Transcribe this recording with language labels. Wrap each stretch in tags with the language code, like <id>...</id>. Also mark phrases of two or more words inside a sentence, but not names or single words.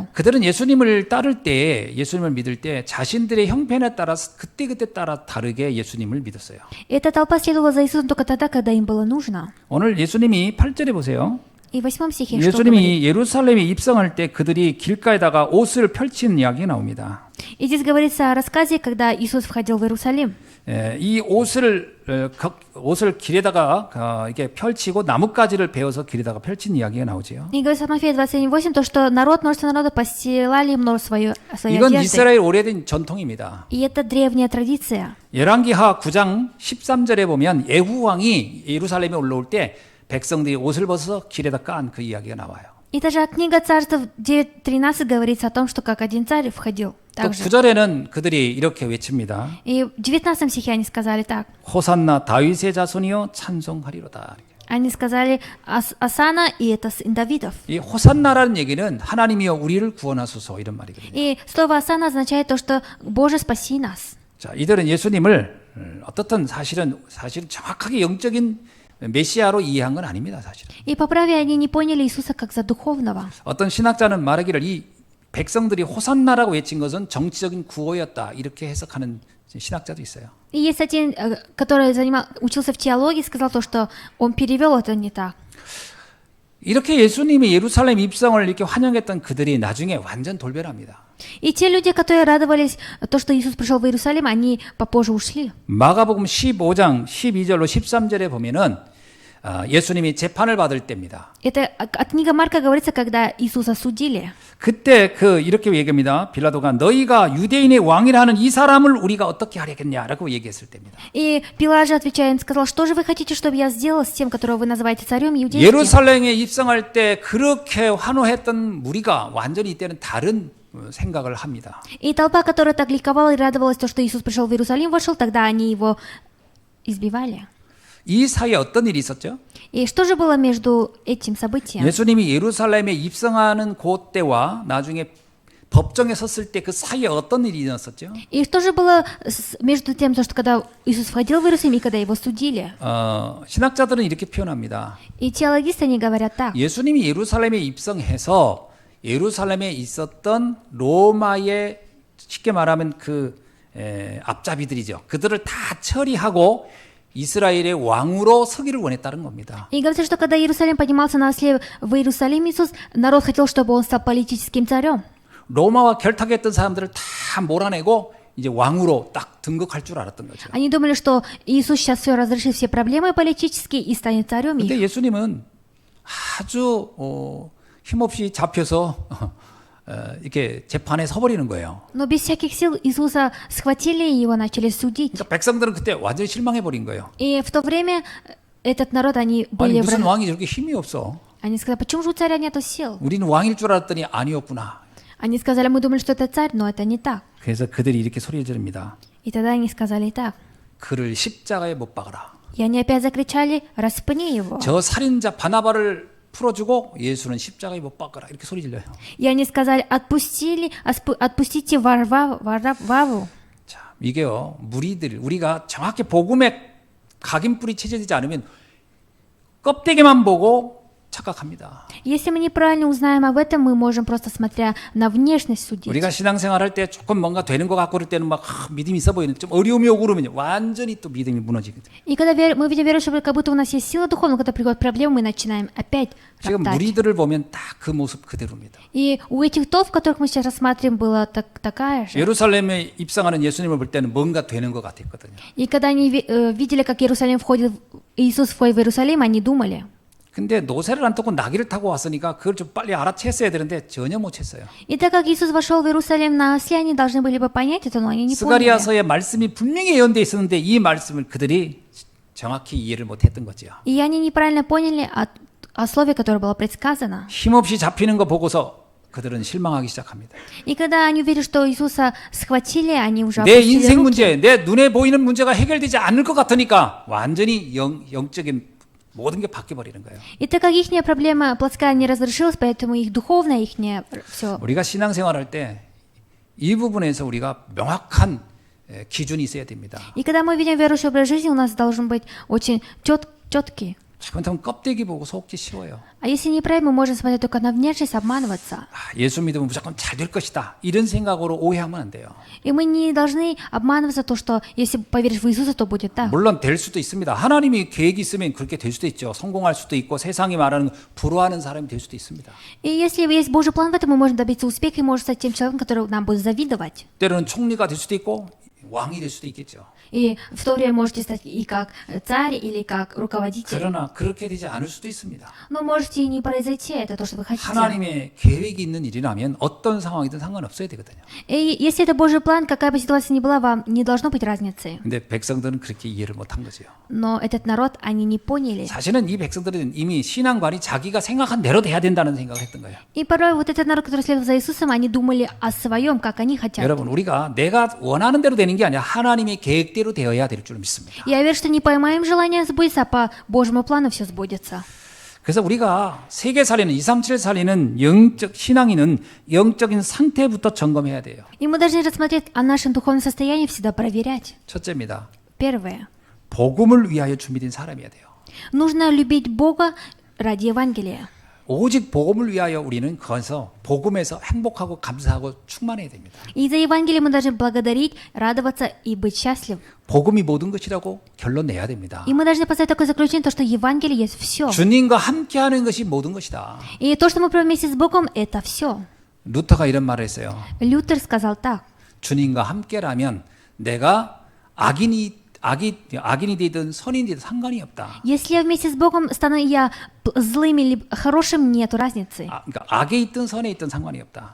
<ko>그들은 예수님을 따를 때, 예수님을 믿을 때 자신들의 형편에 따라서 그때그때 따라 다르게 예수님을 믿었어요.</ko> <ru>Эта толпа следовала за Иисусом только тогда, когда им было нужно.</ru> <ko>오늘 예수님이 8절에 보세요.</ko> <ru>И в 8 стихе что говорит?</ru> <ko>예수님이 예루살렘에 입성할 때 그들이 길가에다가 옷을 펼치는 이야기가 나옵니다.</ko> <ru>И здесь говорится о рассказе, когда Иисус входил в Иерусалим.</ru> <ko>이 옷을 길에다가 이렇게 펼치고 나뭇가지를 베어서 길에다가 펼친 이야기가 나오지요.</ko> <ru>И говорится в Матфея 27:8, то, что множество народа постилали свои</ru> <ko>이건</ko> <ru>одежды.</ru> <ko>이스라엘 오래된 전통입니다.</ko> <ru>И это древняя традиция.</ru> <ko>열왕기하 9장 13절에 보면 예후 왕이 예루살렘에 올라올 때 백성들이 옷을 벗어서 길에다 깐 그 이야기가 나와요.</ko> <ru>И даже книга Царств 9:13 говорится о том, что как один царь входил.</ru> <ko>또</ko> <ru>Также.</ru> <ko>9절에는 그들이 이렇게 외칩니다.</ko> <ru>И в 19 стихе они сказали так.</ru> <ko>호산나 다윗의 자손이여 찬송하리로다.</ko> <ru>Они сказали Асана, и это сын Давидов.</ru> <ko>이 호산나라는 얘기는 하나님이여 우리를 구원하소서 이런 말이거든요.</ko> <ru>И слово Асана означает то, что Боже, спаси нас.</ru> <ko>자, 이들은 예수님을 어떻든 사실은 정확하게 영적인 메시아로 이해한 건 아닙니다, 사실은.</ko> <ru>И по праве они не поняли Иисуса как за духовного.</ru> <ko>어떤 신학자는 말하기를 이 백성들이 호산나라고 외친 것은 정치적인 구호였다 이렇게 해석하는 신학자도 있어요.</ko> <ru>И есть один, который учился в теологии, сказал то, что он перевел это не так.</ru> <ko>이렇게 예수님이 예루살렘 입성을 이렇게 환영했던 그들이 나중에 완전 돌변합니다.</ko> <ru>И те люди, которые радовались то, что Иисус пришел в Иерусалим, они попозже ушли.</ru> <ko>마가복음 15장 12절로 13절에 보면은 예수님이 재판을 받을 때입니다.</ko> <ru>Это от книги Марка говорится, когда Иисуса судили.</ru> <ko>그때 이렇게 얘기합니다. 빌라도가 너희가 유대인의 왕이라 하는 이 사람을 우리가 어떻게 하려겠냐라고 얘기했을 때입니다.</ko> <ru>И Пилат же, отвечая, сказал, что же вы хотите, чтобы я сделал с тем, которого вы называете царем иудейским?</ru> <ko>예루살렘에 입성할 때 그렇게 환호했던 무리가 완전히 이때는 다른 생각을 합니다.</ko> <ru>И толпа, которая так ликовала и радовалась, то, что Иисус пришел в Иерусалим, вошел, тогда они его избивали.</ru> <ko>이 사이에 어떤 일이 있었죠?</ko> <ru>И что же было между этим событием?</ru> <ko>예수님이 예루살렘에 입성하는 그때와 나중에 법정에 섰을 때 그 사이에 어떤 일이 일어났었죠?</ko> <ru>И что же было между тем, то, что когда Иисус входил в Иерусалим и когда его судили?</ru> <ko>신학자들은 이렇게 표현합니다.</ko> <ru>И теологисты, они говорят так.</ru> <ko>예수님이 예루살렘에 입성해서 예루살렘에 있었던 로마의 쉽게 말하면 앞잡이들이죠. 그들을 다 처리하고 이스라엘의 왕으로 서기를 원했다는 겁니다.</ko> <ru>И говорится, что когда Иерусалим поднимался на осле в Иерусалим, Иисус, народ хотел, чтобы он стал политическим царем.</ru> <ko>로마와 결탁했던 사람들을 다 몰아내고 이제 왕으로 딱 등극할 줄 알았던 거죠.</ko> <ru>Они думали, что Иисус сейчас все разрешит все проблемы политические и станет царем их.</ru> <ko>근데 예수님은 아주 힘없이 잡혀서 이렇게 재판에 서버리는 거예요.</ko> <ru>Но без всяких сил Иисуса схватили и его начали судить.</ru> <ko>그러니까 백성들은 그때 완전히 실망해 버린 거예요.</ko> <ru>И в то время этот народ, они</ru> <ko>아니</ko> <ru>были...</ru> <ko>무슨 왕이 저렇게 힘이 없어?</ko> <ru>Они сказали, почему же у царя нету сил?</ru> <ko>우리는 왕일 줄 알았더니 아니었구나.</ko> <ru>Они сказали, мы думали, что это царь, но это не так.</ru> <ko>그래서 그들이 이렇게 소리 지릅니다.</ko> <ru>И тогда они сказали так.</ru> <ko>그를 십자가에 못 박아라.</ko> <ru>И они опять закричали, распни его.</ru> <ko>저 살인자 바나바를 풀어주고 예수는 십자가에 못 박아라. 이렇게 소리 질러요.</ko> <ru>И они сказали, отпустите Варваву.</ru> <ko>자, 이게요. 우리가 정확히 복음에 각인뿔이 채져지지 않으면 껍데기만 보고 착각합니다.</ko> <ru>Если мы неправильно узнаем об этом, мы можем просто, смотря на внешность, судить.</ru> <ko>우리가 신앙생활 할 때 조금 뭔가 되는 것 같고 그럴 때는 막 믿음이 있어 보이는데 좀 어려움이 오고 그러면 완전히 또 믿음이 무너지거든요.</ko> <ru>И когда мы видим верующих, как будто у нас есть сила духовная, когда приходят проблемы, мы начинаем опять</ru> <ko>지금</ko> <ru>роптать.</ru> <ko>무리들을 보면 딱 그 모습 그대로입니다.</ko> <ru>И у этих толп, которых мы сейчас рассматриваем, была такая же.</ru> <ko>예루살렘에 입성하는 예수님을 볼 때는 뭔가 되는 것 같았거든요.</ko> <ru>И когда они видели, как Иерусалим входит, Иисус входит в Иерусалим, они думали.</ru> <ko>근데 노새를 안 타고 나귀를 타고 왔으니까 그걸 좀 빨리 알아챘어야 되는데 전혀 못 챘어요.</ko> <ru>И так как Иисус вошел в Иерусалим на осле, они должны были бы понять это, но они не поняли.</ru> <ko>스가리아서의 말씀이 분명히 예언되어 있었는데 이 말씀을 그들이 정확히 이해를 못했던 거죠.</ko> <ru>И они неправильно поняли о слове, которое было предсказано.</ru> <ko>힘없이 잡히는 거 보고서 그들은 실망하기 시작합니다.</ko> <ru>И когда они увидели, что Иисуса схватили, они уже</ru> <ko>내</ko> <ru>опустили</ru> <ko>인생</ko> <ru>руки.</ru> <ko>문제, 내 눈에 보이는 문제가 해결되지 않을 것 같으니까 완전히 영적인 모든 게 바뀌어 버리는 거예요.</ko> <ru>И так как их проблема плотская не разрешилась, поэтому их духовное, их все.</ru> <ko>우리가 신앙생활할 때 이 부분에서 우리가 명확한 기준이 있어야 됩니다.</ko> <ru>И когда мы видим верующий образ жизни, у нас должен быть очень четкий.</ru> <ko>잘못하면 껍데기 보고 속기 쉬워요.</ko> <ru>А если не правильно, мы можем смотреть только на внешность, обманываться.</ru> <ko>예수 믿으면 무조건 잘 될 것이다. 이런 생각으로 오해하면 안 돼요.</ko> <ru>И мы не должны обманываться то, что если поверишь в Иисуса, то будет так.</ru> <ko>물론 될 수도 있습니다. 하나님이 계획이 있으면 그렇게 될 수도 있죠. 성공할 수도 있고 세상이 말하는 부러워하는 사람이 될 수도 있습니다.</ko> <ru>И если есть Божий план в этом, мы можем добиться успеха и можем стать тем человеком, который нам будет завидовать.</ru> <ko>때로는 총리가 될 수도 있고 왕이 될 수도 있겠죠.</ko> <ru>И в то время можете стать и как царь, или как руководитель.</ru> <ko>그러나 그렇게 되지 않을 수도 있습니다.</ko> <ru>Но можете и не произойти, это то, что вы хотите.</ru> <ko>하나님의 계획이 있는 일이라면 어떤 상황이든 상관없어야 되거든요.</ko> <ru>И если это Божий план, какая бы ситуация ни была, вам не должно быть разницы.</ru> <ko>근데 백성들은 그렇게 이해를 못한 거죠.</ko> <ru>Но этот народ, они не поняли.</ru> <ko>사실은 이 백성들은 이미 신앙관이 자기가 생각한 대로 돼야 된다는 생각을 했던 거예요.</ko> <ru>И порой вот этот народ, который следовал за Иисусом, они думали о своем, как они хотят.</ru> <ko>여러분, 우리가 내가 원하는 대로 되는 게 아니라 하나님의 계획대로 되어야 될 줄 믿습니다.</ko> <ru>Я верю, что не по моим желаниям сбудется, а по Божьему плану все сбудется.</ru> <ko>그래서 우리가 세계 살리는 237 살리는 영적 신앙인은 영적인 상태부터 점검해야 돼요.</ko> <ru>И мы должны рассмотреть о нашем духовном состоянии, всегда проверять.</ru> <ko>첫째입니다.</ko> <ru>Первое.</ru> <ko>복음을 위하여 준비된 사람이어야 돼요.</ko> <ru>Нужно любить Бога ради Евангелия.</ru> <ko>오직 복음을 위하여 우리는 거기서 복음에서 행복하고 감사하고 충만해야 됩니다.</ko> <ru>И за Евангелие мы должны благодарить, радоваться и быть счастливы.</ru> <ko>복음이 모든 것이라고 결론 내야 됩니다.</ko> <ru>И мы должны поставить такое заключение, то, что Евангелие есть все.</ru> <ko>주님과 함께하는 것이 모든 것이다.</ko> <ru>И то, что мы проводим вместе с Богом, это все.</ru> <ko>루터가 이런 말을 했어요.</ko> <ru>Лютер сказал так.</ru> <ko>주님과 함께라면 내가 악인이 되든 선인이 되든 상관이 없다.</ko> <ru>Если я вместе с Богом стану я злым или хорошим, нету разницы.</ru> <ko>그러니까 악에 있든 선에 있든 상관이 없다.</ko>